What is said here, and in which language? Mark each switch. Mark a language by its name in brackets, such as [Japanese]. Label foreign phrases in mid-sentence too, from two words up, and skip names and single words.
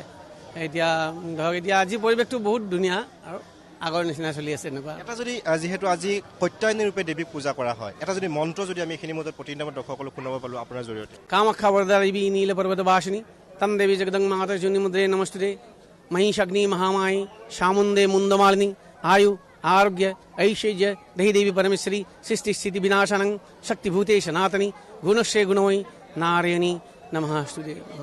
[Assamese] এতিয়া ধৰক এতিয়া আজি পৰিৱেশটো বহুত ধুনীয়া আৰু আগৰ নিচিনা চলি আছে। এনেকুৱা এটা যদি যিহেতু আজি কাত্যায়নী ৰূপে দেৱীক পূজা কৰা হয়, এটা যদি মন্ত্ৰ যদি আমি এইখিনি মতে প্ৰতিনিধিত্বৰ দৰ্শকসকলক শুনাব পালোঁ আপোনাৰ জৰিয়তে। [Sanskrit] কামাখ্যা বৰদাদেৱী নীল পৰ্বত বাসিনী তম দেৱী জগদং মাতা জুনি মুদ্রে নমস্তুতে মহিষাগ্নি মহামায়ী শামুন্দে মুন্দমালিনী आयु आरोग्य ऐश्वर्य दही देवी परमेश्वरी सृष्टि स्थिति विनाशनं शक्तिभूते सनातनी गुणश्रे गुणमयी नारायणी नमः स्तुते।